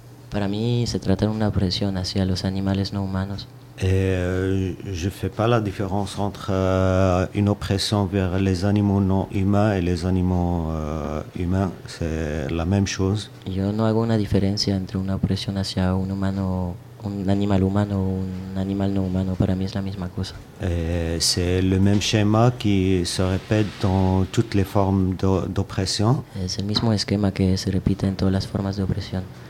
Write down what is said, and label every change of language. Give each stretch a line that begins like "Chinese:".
Spanish: Para mí se trata de una opresión hacia los animales no humanos.
French: Et je fais pas la différence entre une oppression vers les animaux non humains et les animaux humains, c'est la même chose.
Spanish: Yo no hago una diferencia entre una opresión hacia un humano, un animal humano ou un animal non humano. Para mí es la misma cosa.
French: Et c'est le même schéma qui se répète dans toutes les formes d'oppression.
Spanish: Es el mismo esquema que se repite en todas las formas de opresión.